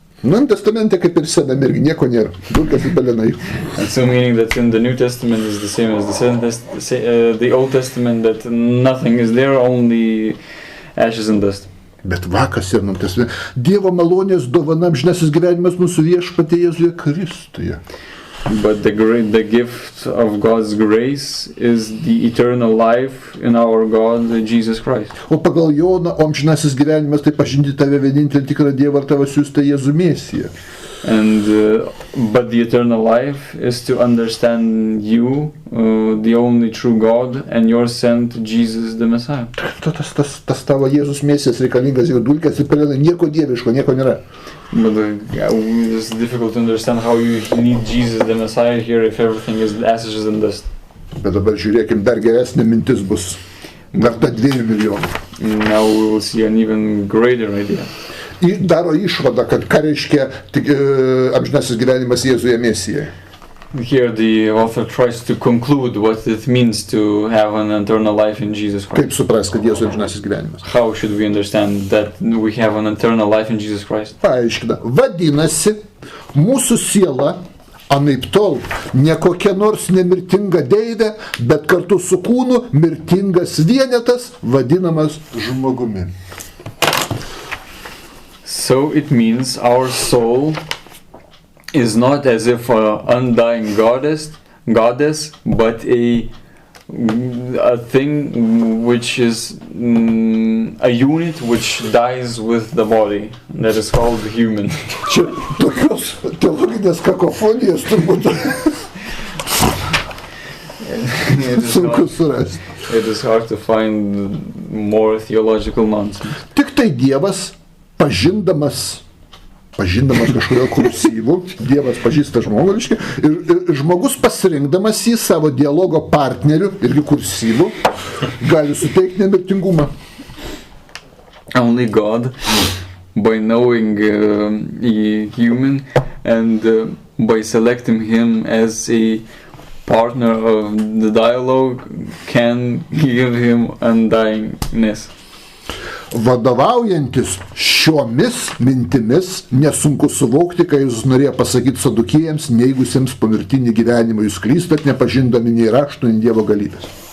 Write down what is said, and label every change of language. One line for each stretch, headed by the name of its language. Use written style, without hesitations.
Lithuanian: Nu, testamente kaip ir Sename irgi nieko nėra. Dulkės ir pelenai.
English: And so meaning that in the New Testament is the same as the Old Testament, that nothing is there, only ashes and dust.
Lithuanian: Bet vakas ir testamente. Dievo malonės dovana amžinasis gyvenimas mūsų Viešpatyje Jėzuje Kristuje.
English: But the gift of God's grace is the eternal life in our God, Jesus Christ.
Lithuanian: O pagal Joną, amžinasis gyvenimas tai pažinti tave vienintelį tikrą Dievą ir tavo siųstą Jėzų Mesiją.
English: And but the eternal life is to understand you, the only true God, and your sent Jesus the Messiah.
Lithuanian: Tas tavo Jėzus Mesijas reikalingas jau dulkės ir pelenai, nieko dieviško, nieko nėra.
English: But it's difficult to understand how you need Jesus the Messiah here if everything is ashes and dust.
Lithuanian: Bet dabar žiūrėkim, dar geresnė mintis bus. Verta 2 milijonų.
English: Now we will see an even greater idea.
Lithuanian: Ir daro išvadą, kad ką reiškia amžinasis gyvenimas Jėzuje Mesijoje.
English: Here the author tries to conclude what it means to have an eternal life in Jesus Christ.
Lithuanian: Kaip supras, kad Jėzus amžinasis gyvenimas?
English: How should we understand that we have an eternal life in Jesus Christ?
Lithuanian: Paaiškina. Vadinasi, mūsų siela anaiptol ne kokia nors nemirtinga deivė, bet kartu su kūnu mirtingas vienetas, vadinamas žmogumi.
English: So it means our soul is not as if an undying goddess, but a thing which is a unit which dies with the body, that is called human.
Lithuanian: Čia tokios teologinės kakofonijos turbūt sunku surasti.
English: It is hard to find more theological nonsense.
Lithuanian: Tik tai Dievas pažindamas kažkurio kursyvų, Dievas pažįsta žmogų, ir žmogus pasirinkdamas į savo dialogo partnerių, irgi kursyvų, gali suteikti nemirtingumą.
English: Only God, by knowing a human and by selecting him as a partner of the dialogue, can give him undyingness.
Lithuanian: Vadovaujantis šiomis mintimis nesunku suvokti, ką jis norėjo pasakyti sadukėjams, neigusiems pomirtinį gyvenimą. Jūs klystat, nepažindami nei raštų, nei Dievo galybės.